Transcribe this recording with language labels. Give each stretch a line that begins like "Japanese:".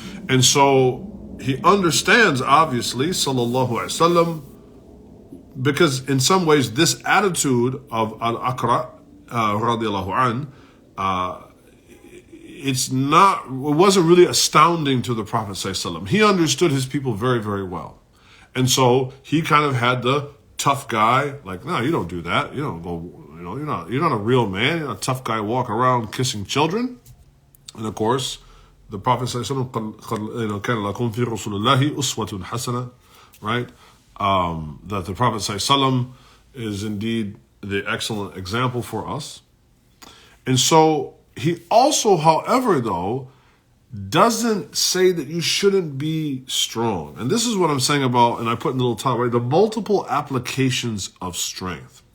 English: And so he understands, obviously, sallallahu alaihi wasallam, because in some ways this attitude of Al-Aqra radiallahu an, it wasn't really astounding to the Prophet ﷺ. He understood his people very, very well. And so he kind of had the tough guy, like, no, you don't do that. You don't go, you're not a real man. You're not a tough guy walking around kissing children. And of course, the Prophet ﷺ,
Arabic: كَانَ لَكُمْ فِي رَسُولِ اللَّهِ أُسْوَةٌ حَسَنَةٌ, right?
English: That the Prophet ﷺ is indeed the excellent example for us. And so he also, however, though, doesn't say that you shouldn't be strong. And this is what I'm saying about, and I put in the little top, right, the multiple applications of strength.